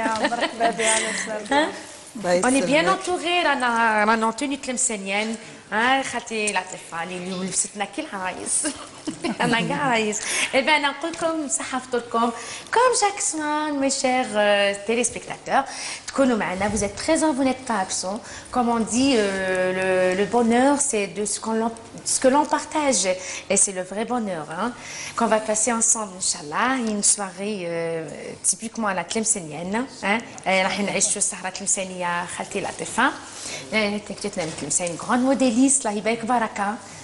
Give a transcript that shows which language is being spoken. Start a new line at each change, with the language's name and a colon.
Arabic: مرحبا بها على السلامة.
French: On est bien entourés.
Arabic: رانا توني تلمسانيان. خالتي لطيفة اليوم لبستنا كي العرايس. انا كاع عرايس. انا نقول لكم صحة فطوركم
French: كوم شاك سوان مي شير téléspectateurs.
Arabic: تكونوا معنا.
French: Vous êtes présents, vous n'êtes pas absents. Comme on dit, le bonheur c'est de ce que l'on partage, et c'est le vrai bonheur qu'on va passer ensemble inchallah. Une soirée typiquement à la tlemcenienne.
Arabic: راح نعيشوا السهرة التلمسانية خالتي لطيفة. تكتبنا التلمسان
French: grande modéliste
Arabic: الله يبارك بركة.